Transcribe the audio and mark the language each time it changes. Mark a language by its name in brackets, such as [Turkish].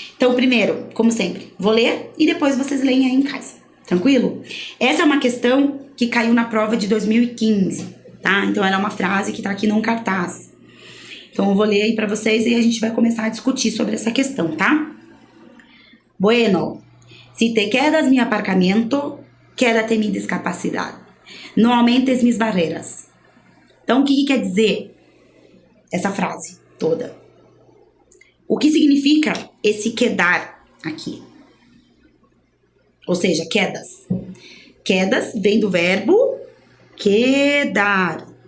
[Portuguese] Então, primeiro, como sempre, vou ler e depois vocês leem aí em casa. Tranquilo? Essa é uma questão que caiu na prova de 2015, tá? Então, ela é uma frase que tá aqui num cartaz. Então, eu vou ler aí pra vocês e a gente vai começar a discutir sobre essa questão, tá? [Spanish] Bueno, si te quedas mi aparcamiento, quédate mi discapacidad. No aumentes mis barreiras. [Portuguese] Então, o que quer dizer essa frase toda? O que significa esse quedar aqui? Ou seja, quedas. Quedas vem do verbo quedar.